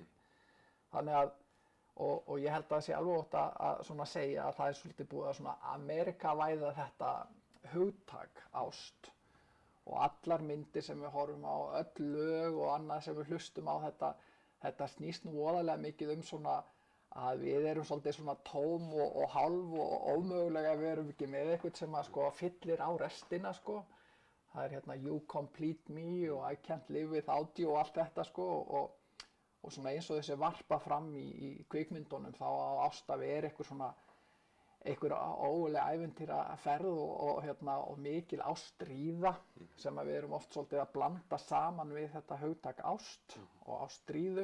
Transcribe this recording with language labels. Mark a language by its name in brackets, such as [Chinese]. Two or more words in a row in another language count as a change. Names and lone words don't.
[Icelandic] Þannig að, og ég held að það sé alveg ótt að segja að það er svolítið búið að Amerikavæða þetta hugtak ást og allar myndir sem við horfum á, öll lög og annað sem við hlustum á þetta snýst nú voðalega mikið að við erum svolítið tóm og hálf og ómögulega við erum ekki með eitthvað sem fyllir á restina. Það er [English] You complete me [Icelandic] og [English] I can't live without you [Icelandic] og allt þetta og eins og þessi varpa fram í kvikmyndunum þá á ást að vera einhver ógulega ævintýraferð og mikil ástríða sem við erum oft svolítið að blanda saman við þetta hugtak ást og ástríðu.